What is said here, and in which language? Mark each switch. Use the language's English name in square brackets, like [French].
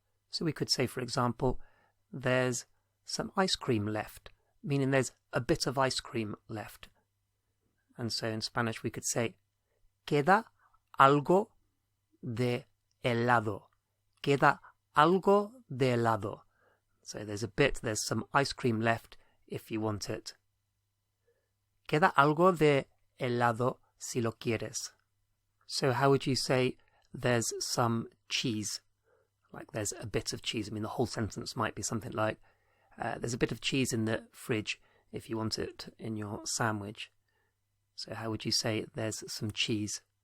[English] So we could say, for example, there's some ice cream left, meaning there's a bit of ice cream left. And so in Spanish we could say, [Spanish] queda algo de helado. Queda algo de helado. [English] So there's some ice cream left if you want it. [Spanish] Queda algo de helado si lo quieres. [English] So how would you say there's some cheese? Like there's a bit of cheese. I mean, the whole sentence might be something like, there's a bit of cheese in the fridge if you want it in your sandwich. So how would you say there's some cheese?